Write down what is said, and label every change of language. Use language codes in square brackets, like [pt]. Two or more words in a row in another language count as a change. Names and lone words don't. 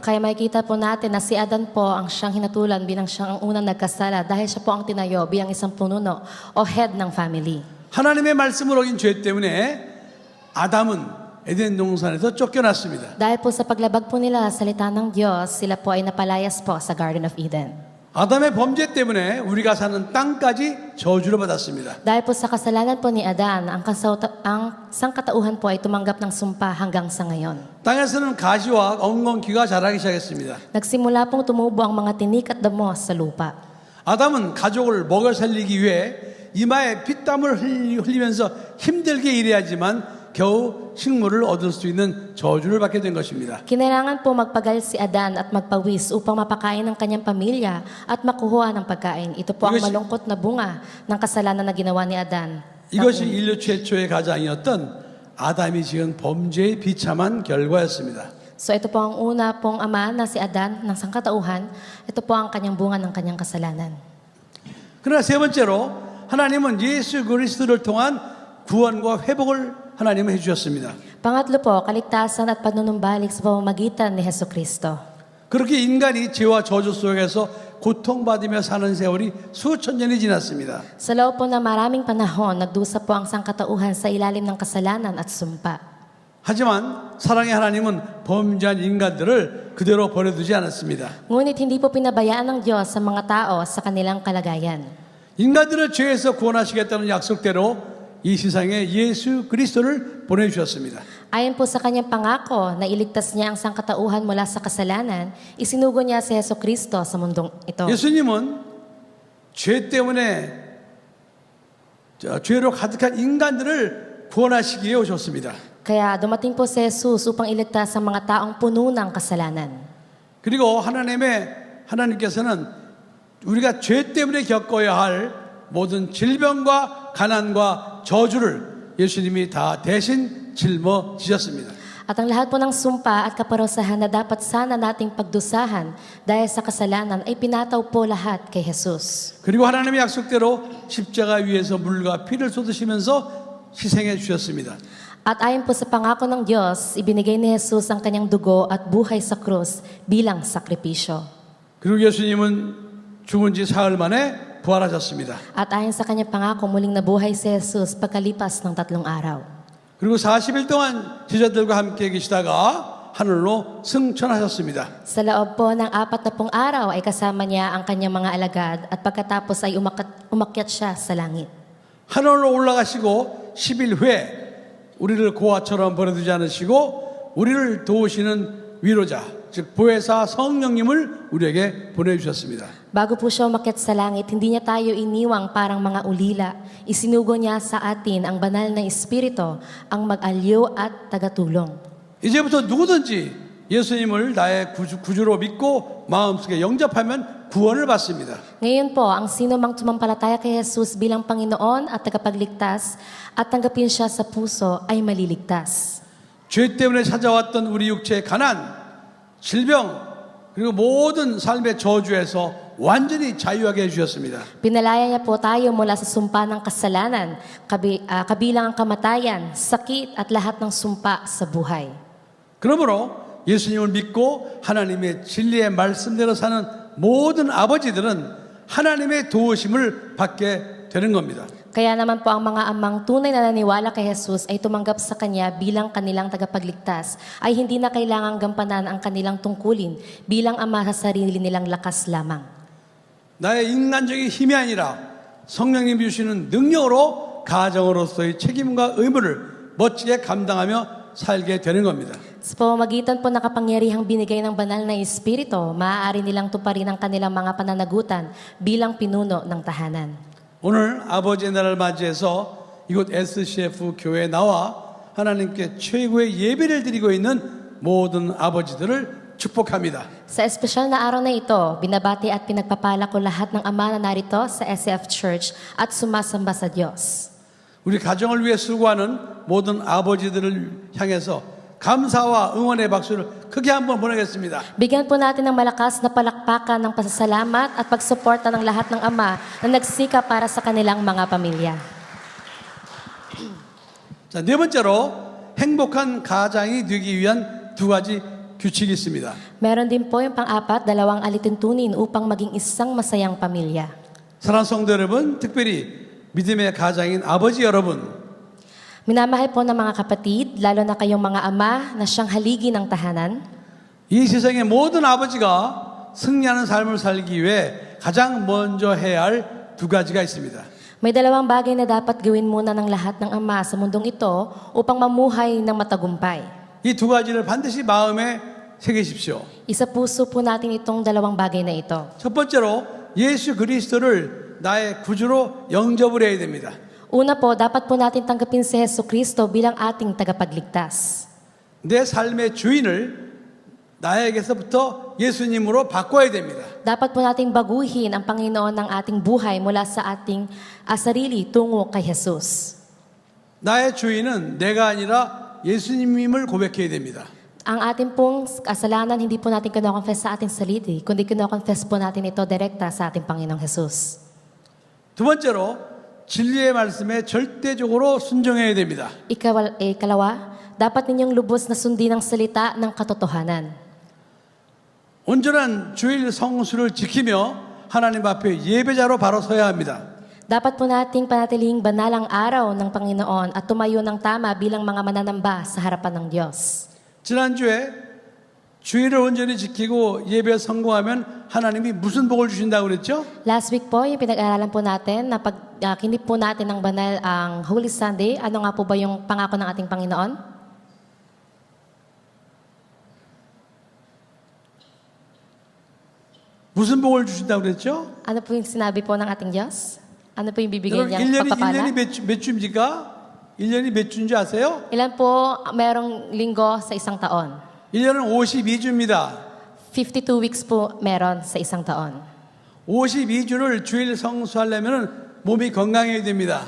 [tl] Kaya makikita po natin na si Adan po ang siyang hinatulan bilang siyang ang unang nagkasala dahil siya po ang tinayo bilang isang pununo o head ng family. [ko] 하나님의 말씀을 어긴 죄 때문에 아담은 에덴 동산에서 쫓겨났습니다. [tl] Dahil po sa paglabag po nila sa salita ng Diyos, sila po ay napalayas po sa Garden of Eden. [ko] 아담의 범죄 때문에 우리가 사는 땅까지 저주를 받았습니다. [tl] Dahil po sa kasalanan po ni Adan, ang sangkatauhan po ay tumanggap ng sumpa hanggang sa ngayon. [ko] 땅에서는 가시와 엉겅퀴가 자라기 시작했습니다. [tl] Nagsimula pong tumubo ang mga tinik at damo sa lupa. [ko] 아담은 가족을 먹여 살리기 위해 이마에 피땀을 흘리면서 힘들게 일해야지만 겨우 식물을 얻을 수 있는 저주를 받게 된 것입니다. [tl] Kinailangan po magpagal si Adan at magpawis upang mapakain ng kanyang pamilya at makuha ng pagkain. Ito po ang malungkot na bunga ng kasalanan na ginawa ni Adan. [ko] 이것이 인류 최초의 가장이었던 아담이 지은 범죄의 비참한 결과였습니다. [tl] So ito po ang una pong ama na si Adan ng sangkatauhan. Ito po ang kanyang bunga ng kanyang kasalanan. [ko] 그러나 세 번째로 하나님은 예수 그리스도를 통한 구원과 회복을 하나님은 해주셨습니다. [tl] Pangatlo po, kaligtasan at panunumbalik sa pamamagitan ni Hesukristo. [ko] 그렇게 인간이 죄와 저주 속에서 고통받으며 사는 세월이 수천 년이 지났습니다. [tl] Sa loob po na maraming panahon, nagdusa po ang sangkatauhan sa ilalim ng kasalanan at sumpa. [ko] 하지만 사랑의 하나님은 범죄한 인간들을 그대로 버려두지 않았습니다. [tl] Ngunit hindi po pinabayaan ng Diyos sa mga tao sa kanilang kalagayan. [ko] 인간들을 죄에서 구원하시겠다는 약속대로 이 세상에 예수 그리스도를 보내주셨습니다. [tl] Ayon po sa kanyang pangako na iligtas niya ang sangkatauhan mula sa kasalanan, isinugo niya si Hesukristo sa mundong ito. [ko] 예수님은 죄 때문에 죄로 가득한 인간들을 구원하시기 위해 오셨습니다. [tl] Kaya dumating po si Jesus upang iligtas ang mga taong puno ng kasalanan. [ko] 그리고 하나님께서는 우리가 죄 때문에 겪어야 할 모든 질병과 가난과 저주를 예수님이 다 대신 짊어지셨습니다. [tl] At ang lahat po ng sumpa at kaparusahan na dapat sana nating pagdusahan dahil sa kasalanan ay pinataw po lahat kay Jesus. [ko] 그리고 하나님의 약속대로 십자가 위에서 물과 피를 쏟으시면서 희생해 주셨습니다. [tl] At ayon po sa pangako ng Diyos, ibinigay ni Jesus ang kanyang dugo at buhay sa krus bilang sakripisyo. [ko] 그리고 예수님은 죽은 지 사흘 만에 부활하셨습니다. [tl] At ayon sa kanyang pangako, muling nabuhay si Jesus pagkalipas ng 3 araw. [ko] 그리고 40일 동안 제자들과 함께 계시다가 하늘로 승천하셨습니다. [tl] Sa loob po ng 40 araw ay kasama niya ang kanyang mga alagad at pagkatapos ay umakyat siya sa langit. [ko] 하늘로 올라가시고 10일 후에 우리를 고아처럼 버려두지 않으시고 우리를 도우시는 위로자, 즉 보혜사 성령님을 우리에게 보내주셨습니다. [tl] Bago po siya umakyat sa langit, hindi niya tayo iniwang parang mga ulila. Isinugo niya sa atin ang banal na Espiritu, ang mag-alyo at tagatulong. [ko] 이제부터 누구든지 예수님을 나의 구주로 믿고 마음속에 영접하면 구원을 받습니다. [tl] Ngayon po, ang sino mang tumampalataya kay Jesus bilang Panginoon at tagapagligtas at tanggapin siya sa puso ay maliligtas. [ko] 죄 때문에 찾아왔던 우리 육체의 가난, 질병, 그리고 모든 삶의 저주에서 완전히 자유하게 해주셨습니다. [tl] Pinalaya niya po tayo mula sa sumpa ng kasalanan, kabilang ang kamatayan, sakit at lahat ng sumpa sa buhay. [ko] 그러므로 예수님을 믿고 하나님의 진리의 말씀대로 사는 모든 아버지들은 하나님의 도우심을 받게 되는 겁니다. [tl] Kaya naman po ang mga amang tunay na naniwala kay Jesus ay tumanggap sa Kanya bilang kanilang tagapagligtas, ay hindi na kailangang gampanan ang kanilang tungkulin bilang ama sa sarili nilang lakas lamang. [ko] 나의 인간적인 힘이 아니라 성령님이 주시는 능력으로 가정으로서의 책임과 의무를 멋지게 감당하며 살게 되는 겁니다. [tl] Sa pamamagitan po ng kapangyarihang binigay ng banal na Espiritu, maaari nilang tuparin ang kanilang mga pananagutan bilang pinuno ng tahanan. [ko] 오늘 아버지의 날을 맞이해서 이곳 SCF 교회에 나와 하나님께 최고의 예배를 드리고 있는 모든 아버지들을 축복합니다. [tl] Sa espesyal na araw na ito, binabati at pinagpapala ko lahat ng ama na narito sa SCF Church at sumasamba sa Diyos. [ko] 우리 가정을 위해 수고하는 모든 아버지들을 향해서 감사와 응원의 박수를 크게 한번 보내겠습니다. [tl] Bigyan po natin ng malakas na palakpakan ng pasasalamat at pagsuporta ng lahat ng ama na nagsika para sa kanilang mga pamilya. [ko] 자, 네 번째로 행복한 가장이 되기 위한 두 가지 규칙이 있습니다. [tl] Meron din po yung pang-apat, dalawang alituntunin upang maging isang masayang pamilya. [ko] 사랑하는 성도 여러분, 특별히 믿음의 가장인 아버지 여러분, [tl] Minamahal po ng mga kapatid, lalo na kayong mga ama na siyang haligi ng tahanan. [ko] 이 세상의 모든 아버지가 승리하는 삶을 살기 위해 가장 먼저 해야 할 두 가지가 있습니다. [tl] May dalawang bagay na dapat gawin muna ng lahat ng ama sa mundong ito upang mamuhay ng matagumpay. [ko] 이 두 가지를 반드시 마음에 새기십시오. [tl] Isa puso po natin itong dalawang bagay na ito. [ko] 첫 번째로 예수 그리스도를 나의 구주로 영접을 해야 됩니다. [tl] Una po, dapat po natin tanggapin si Hesukristo bilang ating tagapagligtas. [ko] 내 삶의 주인을 나에게서부터 예수님으로 바꿔야 됩니다. [tl] Dapat po nating baguhin ang Panginoon ng ating buhay mula sa ating sarili tungo kay Jesus. [ko] 나의 주인은 내가 아니라 예수님임을 고백해야 됩니다. [tl] Ang ating pong kasalanan, hindi po natin kinoconfess sa ating sarili, kundi kinoconfess po natin ito direkta sa ating Panginoong Jesus. [ko] 두 번째로 진리의 말씀에 절대적으로 순종해야 됩니다. [tl] Ikalawa, dapat ninyong lubos na sundin ang salita ng katotohanan. [ko] 온전한 주일 성수를 지키며 하나님 앞에 예배자로 바로 서야 합니다. [tl] Dapat po nating panatiling banal ang araw ng Panginoon at tumayo ng tama bilang mga mananamba sa harapan ng Diyos. [ko] 지난주에 주일을 온전히 지키고 예배에 성공하면 하나님이 무슨 복을 주신다고 그랬죠? [en] Last week [tl] po, yung pinag-aralan po natin na pag kinip po natin ng banal ang [en] Holy Sunday, [tl] ano nga po ba yung pangako ng ating Panginoon? [ko] 무슨 복을 주신다고 그랬죠? [tl] Ano po yung sinabi po ng ating Diyos? Ano po yung bibigay [ko] 여러분 [tl] niyang [ko] 1년이 [tl] pagpapala? [ko] 몇 주입니까? 1년이 몇 주인지 아세요? [tl] Ilan po merong linggo sa isang taon? [ko] 1년은 52주입니다. [tl] 52 weeks po meron sa isang taon. [ko] 52주를 주일 성수하려면 몸이 건강해야 됩니다.